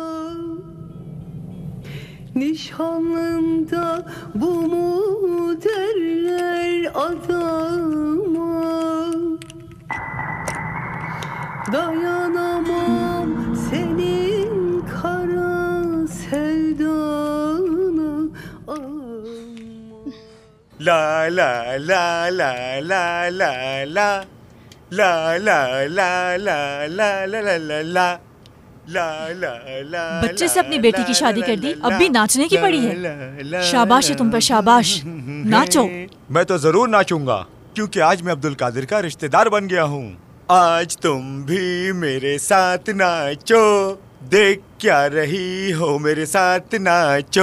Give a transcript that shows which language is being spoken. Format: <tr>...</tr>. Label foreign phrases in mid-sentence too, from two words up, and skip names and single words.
<tr>Nişanlımda bu mu derler adama. Dayanamam senin kara sevdana. La la la la la la la la la la la la la la la।</tr> <hi>बच्चे से अपनी बेटी की शादी कर दी, अब भी नाचने की पड़ी है। शाबाश है तुम पर, शाबाश। नाचो। मैं तो जरूर नाचूंगा, क्योंकि आज मैं अब्दुल कादिर का रिश्तेदार बन गया हूँ। आज तुम भी मेरे साथ नाचो, देख क्या रही हो मेरे साथ नाचो।</hi>